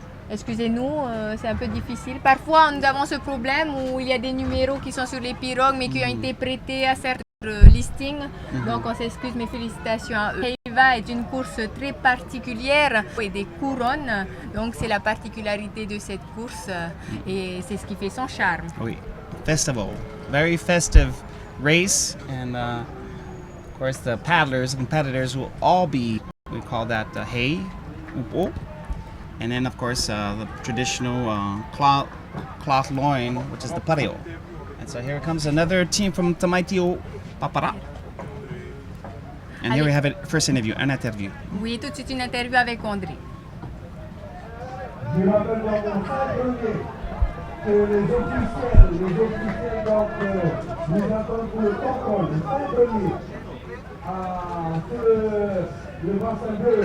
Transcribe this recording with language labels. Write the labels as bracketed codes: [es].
[fr] Excusez-nous, c'est un peu difficile. Parfois, nous avons ce problème où il y a des numéros qui sont sur les pirogues mais qui ont été prêtés à certains listings. Donc, on s'excuse, mais félicitations à eux. Heiva est une course très particulière et des couronnes. Donc, c'est la particularité de cette course et c'est ce qui fait son charme. [en] Oui, festival. Very festive race. And of course, the paddlers and competitors will all be, we call that the hei, upo. And then, of course, the traditional cloth loin, which is the pareo. And so here comes another team from Tamaitio Papara. And here we have it, first interview, [fr] un interview. Oui, tout de suite une interview avec André. Je rappelle dans mon premier que les officiels donc, nous attendent pour le contrôle, le 5 premier, sur le bassin bleu.